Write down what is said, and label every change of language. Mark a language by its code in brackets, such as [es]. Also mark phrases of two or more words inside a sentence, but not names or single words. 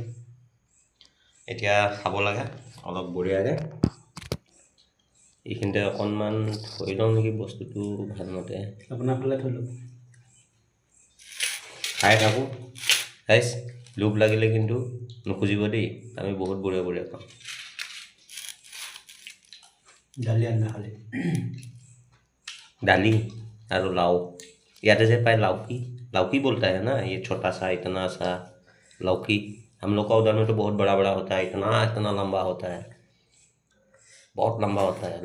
[as] এতিয়া খাব লাগে অলপ বঢ়িয়াকৈ। এইখিনিতে অকণমান থৈ লওঁ নেকি বস্তুটো ভালমতে। আপোনাৰ ফালে থৈ লওক, খাই থাকোঁ গাইজ। লোভ লাগিলে কিন্তু নুখুজিব দেই, আমি বহুত বঢ়িয়া খাওঁ। [hi] दाली और लाव, याद से पाए लौकी बोलता है ना, ये छोटा सा इतना सा लौकी। हम लोग का उधर में तो बहुत बड़ा बड़ा होता है, इतना लंबा होता है, बहुत लंबा होता है।